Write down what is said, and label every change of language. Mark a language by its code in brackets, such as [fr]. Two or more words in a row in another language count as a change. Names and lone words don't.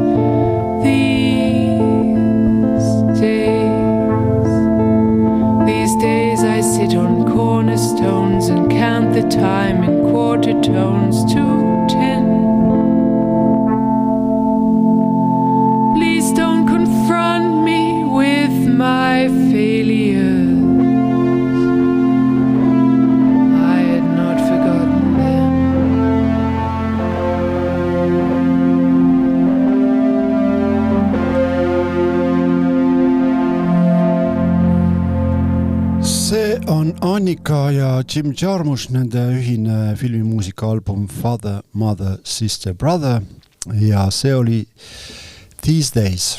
[en] These days I sit on cornerstones and count the time in quarter tones to 10. Please don't confront me with my failures. I had not forgotten them. [et] See on Annika ja Jim Jarmusch, nende ühine filmimuusikaalbum Father, Mother, Sister, Brother ja see oli These Days.